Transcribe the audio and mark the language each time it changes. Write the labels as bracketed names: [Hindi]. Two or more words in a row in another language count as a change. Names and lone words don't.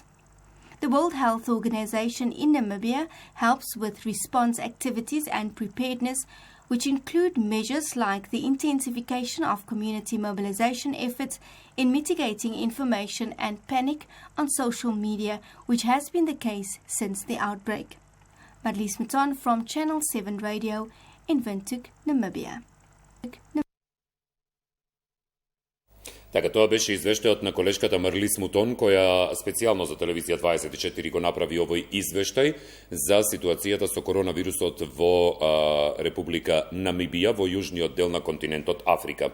[English] The World Health Organization in Namibia helps with response activities and preparedness, which include measures like the intensification of community mobilization efforts in mitigating information and panic on social media, which has been the case since the outbreak. Marlies Mouton from Channel 7 Radio in Windhoek, Namibia. [Macedonian] Така, тоа беше извештајот на колешката Марлис Мутон, која специјално за телевизија 24 го направи овој извештај за ситуацијата со коронавирусот во Република Намибија, во јужниот дел на континентот Африка.